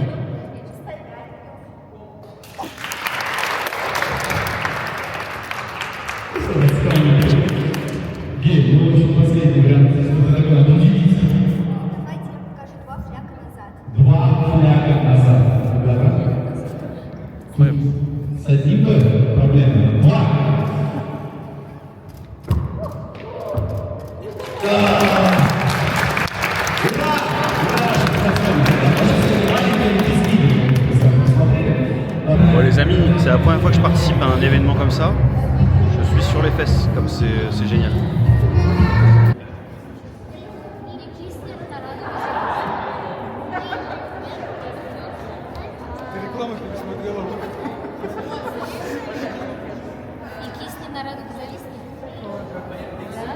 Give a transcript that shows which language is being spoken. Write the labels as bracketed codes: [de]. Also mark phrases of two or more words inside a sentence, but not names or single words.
[ru] Гей, ну, в общем, последний вариант. Это такое, ну, видите. Давайте я покажу два фляга назад. Два фляга назад, ребята. С одним тоже проблема. Два. [fr] Bon, les amis, c'est la première fois que je participe à un événement comme ça. Je suis sur les fesses, comme c'est génial. [ru] И кисни на радугу зависни. Да?